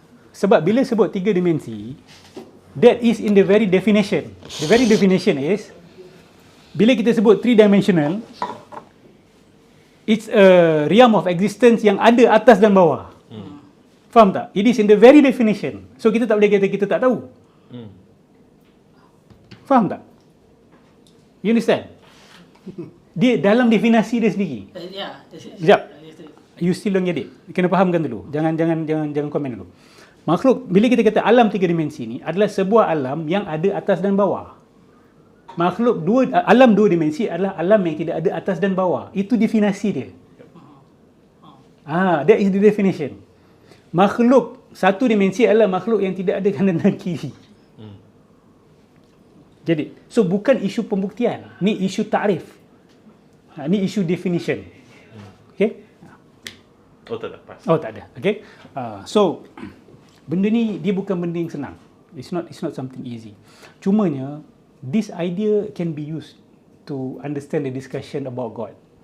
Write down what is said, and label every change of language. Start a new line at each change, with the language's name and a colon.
Malay: Sebab bila sebut 3 dimensi,
English: that is in the very definition. The very definition is,
Malay: bila kita sebut
English: 3-dimensional, it's a realm of existence
Malay: yang ada atas dan bawah. Faham tak?
English: It is in the very definition.
Malay: So kita tak boleh kata kita tak tahu. Faham tak?
English: You understand?
Malay: Dia dalam definisi dia sendiri. Ya. Sekejap.
English: You still don't get it.
Malay: Kena fahamkan dulu. Jangan komen dulu. Makhluk, bila kita kata alam 3 dimensi ni adalah sebuah alam yang ada atas dan bawah. Makhluk alam 2 dimensi adalah alam yang tidak ada atas dan bawah. Itu definisi dia.
English: That is the definition.
Malay: Makhluk 1 dimensi adalah makhluk yang tidak ada kanan dan kiri. Jadi, so bukan isu pembuktian. Ni isu ta'rif. Ni isu definition. Okay? Oh, tak ada. Pas. Oh, tak ada. Okay? So, benda ni dia bukan benda yang senang.
English: It's not something easy.
Malay: Cumanya,
English: this idea can be used to understand the discussion about God.